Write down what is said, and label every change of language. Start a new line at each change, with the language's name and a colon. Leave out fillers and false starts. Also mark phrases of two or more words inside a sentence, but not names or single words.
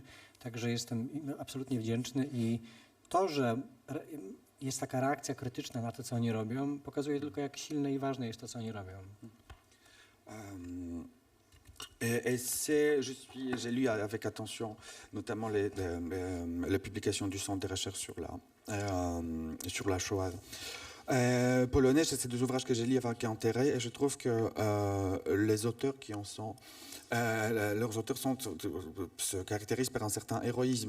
Polish: Także jestem absolutnie wdzięczny i to, że jest taka reakcja krytyczna na to, co oni robią, pokazuje tylko, jak silne i ważne jest to, co oni robią.
French: J'ai lu avec attention notamment les publications du Centre de recherche sur la Shoah polonaise. C'est des ouvrages que j'ai lus avec intérêt et je trouve que les auteurs qui en sont... leurs auteurs se caractérisent par un certain héroïsme.